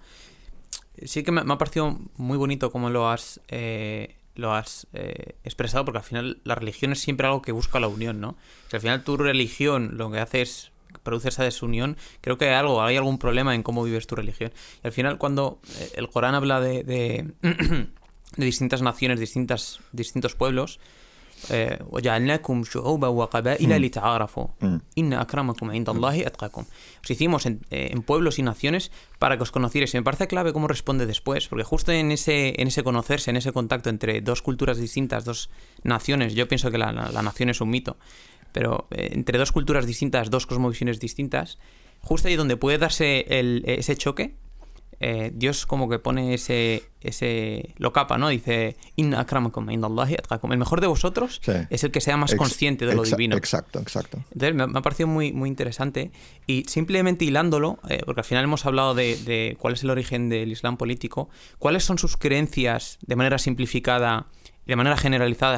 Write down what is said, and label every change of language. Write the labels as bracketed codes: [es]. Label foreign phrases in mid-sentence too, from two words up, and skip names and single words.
[es] Sí que me ha parecido muy bonito cómo lo has expresado, porque al final la religión es siempre algo que busca la unión, ¿no? Si al final tu religión lo que hace es produce esa desunión, creo que hay algún problema en cómo vives tu religión. Y al final, cuando el Corán habla de distintas naciones, distintos pueblos, [ar] وَجَعَلْنَاكُمْ شُعُوبًا وَقَبَائِلَ لِتَعَارَفُوا إِنَّ أَكْرَمَكُمْ عِنْدَ اللَّهِ أَتْقَاكُمْ. [es] Os hicimos en pueblos y naciones para que os conocierais. Y me parece clave cómo responde después, porque justo en ese conocerse, en ese contacto entre dos culturas distintas, dos naciones, yo pienso que la nación es un mito, pero entre dos culturas distintas, dos cosmovisiones distintas, justo ahí donde puede darse ese choque, Dios como que pone lo capa, ¿no? Dice, [ar] إن أكرمكم عند الله أتقاكم. [es] El mejor de vosotros es el que sea más consciente de lo divino. Exacto. Entonces me ha parecido muy, muy interesante. Y simplemente hilándolo, porque al final hemos hablado de cuál es el origen del Islam político, cuáles son sus creencias de manera simplificada y de manera generalizada.